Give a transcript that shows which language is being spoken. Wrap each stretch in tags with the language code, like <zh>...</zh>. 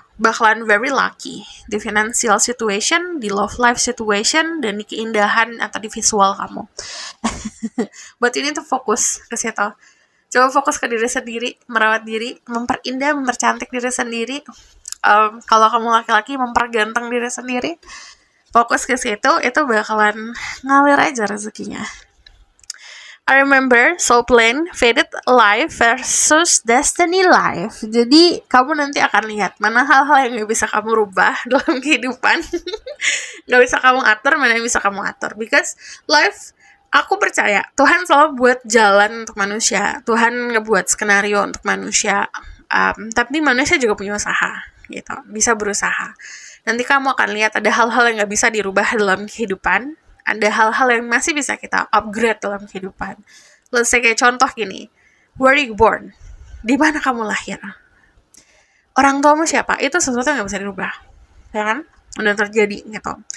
<id>Bakalan</id> <en>very lucky</en> <id>di</id> <en>financial situation,</en> <id>di</id> <en>love life situation,</en> <id>dan di keindahan atau di visual kamu.</id> <en>But you need to</en> <id>fokus ke situ. Coba fokus ke diri sendiri, merawat diri, memperindah, mempercantik diri sendiri. Kalau kamu laki-laki, memperganteng diri sendiri. Fokus ke situ, itu bakalan ngalir aja rezekinya.</id> <en>I remember soul plane, fated life versus destiny life.</en> <id>Jadi kamu nanti akan lihat mana hal-hal yang gak bisa kamu rubah dalam kehidupan, gak bisa kamu atur, mana yang bisa kamu atur.</id> <en>Because life,</en> <id>aku percaya Tuhan selalu buat jalan untuk manusia. Tuhan ngebuat skenario untuk manusia. Tapi manusia juga punya usaha, gitu. Bisa berusaha. Nanti kamu akan lihat ada hal-hal yang gak bisa dirubah dalam kehidupan. Ada hal-hal yang masih bisa kita upgrade dalam kehidupan.</id> <en>Let's say</en> <id>kayak contoh gini,</id> <en>where you born?</en> <id>Di mana kamu lahir? Orang tuamu siapa? Itu sesuatu yang gak bisa dirubah, ya kan? Udah terjadi gitu.</id>